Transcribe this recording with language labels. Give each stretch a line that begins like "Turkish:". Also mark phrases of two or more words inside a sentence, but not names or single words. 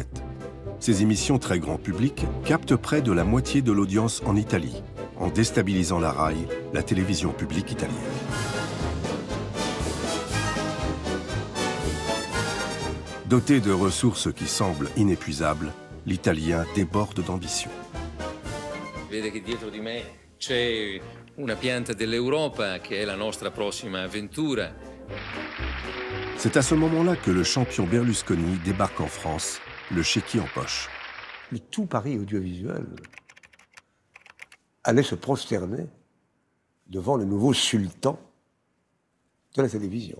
French: Ses émissions très grand public captent près de la moitié de l'audience en Italie, en déstabilisant la RAI, la télévision publique italienne. Doté de ressources qui semblent inépuisables, l'Italien déborde d'ambition.
Italian: Vede che dietro di me c'è una pianta dell'Europa che è la nostra prossima avventura.
French: C'est à ce moment-là que le champion Berlusconi débarque en France, le chéquier en poche. Le tout Paris audiovisuel allait se prosterner devant le nouveau sultan de la télévision.